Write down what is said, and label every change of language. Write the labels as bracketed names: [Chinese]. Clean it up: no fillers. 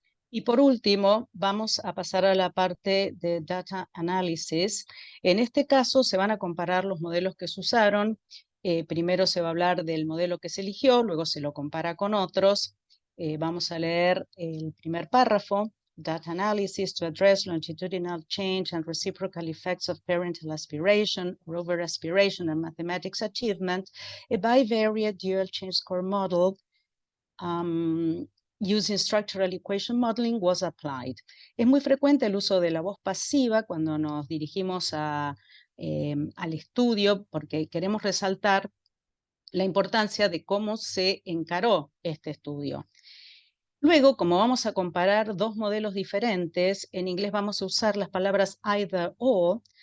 [Spanish] Y por último, vamos a pasar a la parte de [English] data analysis. [Spanish] En este caso se van a comparar los modelos que se usaron. Primero se va a hablar del modelo que se eligió, luego se lo compara con otros. Vamos a leer el primer párrafo. [English] Data analysis to address longitudinal change and reciprocal effects of parental aspiration, over aspiration and mathematics achievement, a bivariate dual change score model using structural equation modeling was applied. [Spanish] Es muy frecuente el uso de la voz pasiva cuando nos dirigimos al estudio porque queremos resaltar la importancia de cómo se encaró este estudio. Luego, como vamos a comparar dos modelos diferentes, en inglés vamos a usar las palabras [English] either or.